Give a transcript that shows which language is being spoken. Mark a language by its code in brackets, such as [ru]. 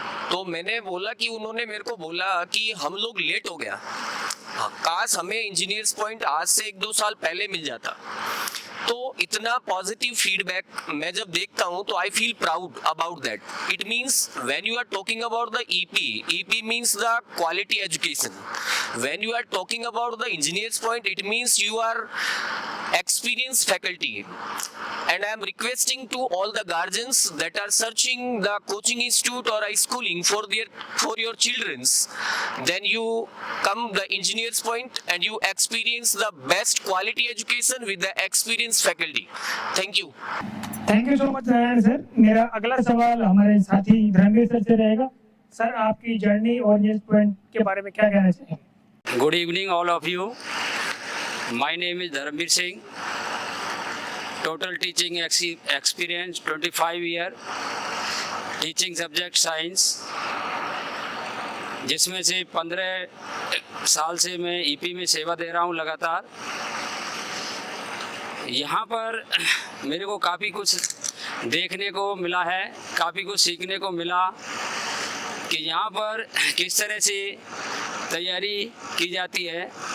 [hi] तो मैंने बोला कि उन्होंने मेरे को बोला कि हम लोग लेट हो गया, काश हमें इंजीनियर्स पॉइंट आज से 1-2 साल पहले मिल जाता। तो इतना पॉजिटिव फीडबैक मैं जब देखता हूँ तो [en] I feel proud about that. It means when you are talking about the EP means the quality education. When you are talking about the Engineers Point it means you are experienced faculty, and I am requesting to all the guardians that are searching the coaching institute or a schooling for your children's, then you come the Engineers Point and you experience the best quality education with the experienced faculty. Thank you. Thank you so much [hi] Narayan sir. मेरा अगला सवाल हमारे साथी Dharmendra sir से रहेगा। Sir, आपकी journey और engineers point के बारे में क्या कहना चाहेंगे? [en] Good evening all of you. My name is Dharamveer Singh. Total teaching experience 25 year. Teaching subject science. [hi] जिसमें से 15 साल से मैं ईपी में सेवा दे रहा हूँ लगातार। यहाँ पर मेरे को काफ़ी कुछ देखने को मिला है, काफ़ी कुछ सीखने को मिला कि यहाँ पर किस तरह से तैयारी की जाती है।